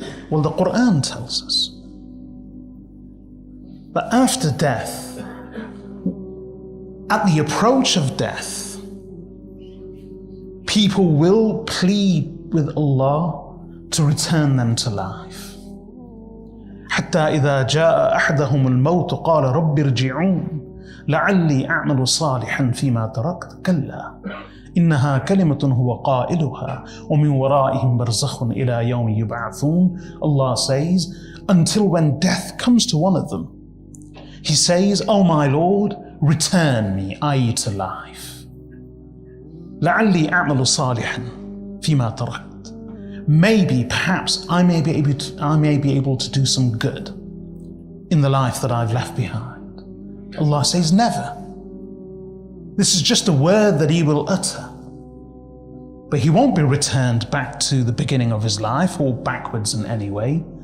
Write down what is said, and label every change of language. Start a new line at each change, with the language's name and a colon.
English: Well, the Quran tells us that after death, at the approach of death, people will plead with Allah to return them to life.
Arabic: حتى إذا جاء أحدهم الموت قال رب ارجعون لعلي أعمل صالحا فيما تركت كلا إنها كلمة هو قائلها ومن ورائهم برزخ إلى يوم يبعثون.
English: Allah says, until when death comes to one of them, he says, "Oh my Lord, return me, i.e. to life.
Arabic: لعلي أعمل صالحا فيما تركت.
English: Maybe, perhaps, I may be able to do some good in the life that I've left behind." Allah says, never. This is just a word that he will utter. But he won't be returned back to the beginning of his life or backwards in any way.